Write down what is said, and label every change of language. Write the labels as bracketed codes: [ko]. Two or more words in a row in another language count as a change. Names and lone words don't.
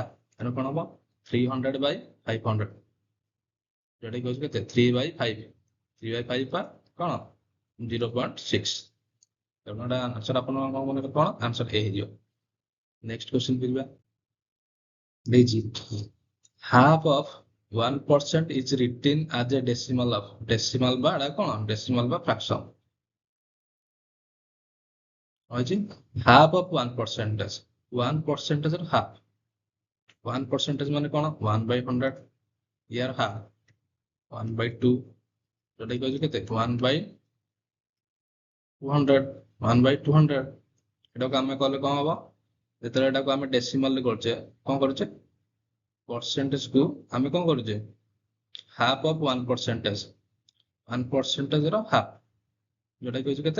[or] ତେଣୁ କ'ଣ ହବ? 300/500, ଯୋଉଟା କି କେତେ? 3/5। 3/5 ବା କ'ଣ? 0.6। ତେଣୁ ଏଟା ଆନ୍ସର ଆପଣଙ୍କ ମନରେ କ'ଣ? ଆନ୍ସର ଏ ହେଇଯିବ। [en] next question [or] କରିବା। [en] ଦେଇଛି half of 1% is written as a decimal of। [or] decimal ବା ଏଟା କ'ଣ? decimal ବା fraction ଅଛି। [en] half of 1%, [or] 1% ର half। 1% ମାନେ କ'ଣ? 1/100। ইয়ার half 1/2, ଯୋଉଟା କି ହେଉଛି କେତେ? 1/200। 1/200 ଏଟାକୁ ଆମେ କଲେ କ'ଣ ହବ? ଯେତେବେଳେ ଏଟାକୁ ଆମେ ଡେସିମାଲରେ କରୁଛେ, କ'ଣ କରୁଛେ? ପରସେଣ୍ଟେଜକୁ ଆମେ କ'ଣ କରୁଛେ? [en] half of 1%, [or] 1%ର ହାଫ୍, ଯୋଉଟା କି ହେଉଛି କେତେ?